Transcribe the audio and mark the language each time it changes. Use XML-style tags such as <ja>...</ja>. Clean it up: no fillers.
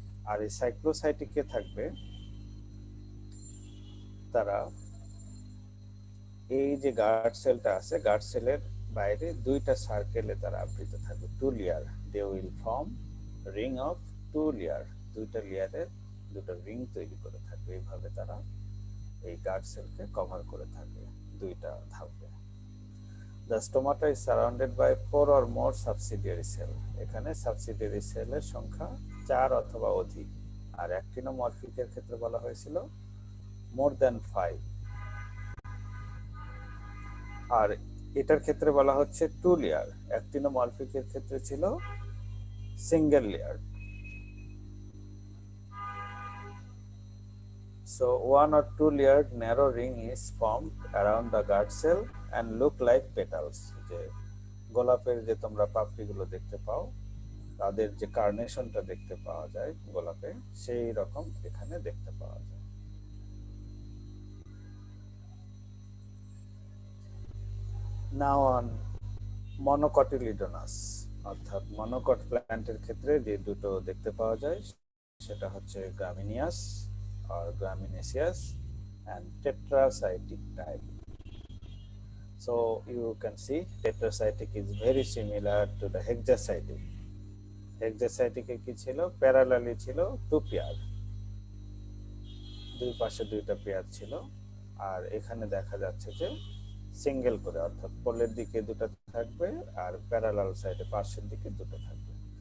<bn>আর এই সাইক্লোসাইটিকে থাকবে তারা এই যে গার্ড সেলটা আছে, গার্ড সেলের বাইরে দুইটা সার্কেলে তারা আবৃত থাকবে, two layer.</bn> <en>they will form ring of two layer,</en> <bn>দুইটা লেয়ারের দুটো রিং তৈরি করে থাকবে। এইভাবে তারা এই গার্ড সেলকে কভার করে থাকে দুইটা ধাপে।</bn> <en>The stomata is surrounded by 4 or more subsidiary cell.</en> <bn>এখানে সাবসিডিয়ারি সেলের সংখ্যা 4 অথবা অধিক। আর অ্যাক্টিনোমরফিকের ক্ষেত্রে বলা হয়েছিল</bn> <en>more than 5।</en> <bn>আর এটার ক্ষেত্রে বলা হচ্ছে 2 লেয়ার। অ্যাক্টিনোমরফিকের ক্ষেত্রে ছিল single layer.</bn> <en>So 1 or 2 layered narrow ring is formed around the guard cell and look like petals.</en> <bn>যে গোলাপের যে তোমরা পাপড়িগুলো দেখতে পাও, তাদের যে কার্নেশনটা দেখতে পাওয়া যায় গোলাপে, সেই রকম এখানে দেখতে পাওয়া যায়। Now on মনোকটিলিডোনাস, অর্থাৎ মনোকট প্ল্যান্টের ক্ষেত্রে যে দুটো দেখতে পাওয়া যায় সেটা হচ্ছে গ্রামিনিয়াস or gramineaceous and tetracytic type.</bn> <en>So you can see tetracytic is very similar to the hexacytic. Hexacytic এ</en> <bn>কি ছিল, প্যারালালি ছিল টু পেয়ার, দুই পাশে দুইটা পেয়ার ছিল। আর এখানে দেখা যাচ্ছে যে সিঙ্গেল করে, অর্থাৎ পোলের দিকে দুটো থাকবে আর প্যারালাল সাইডে পাশের দিকে দুটো থাকবে।</bn>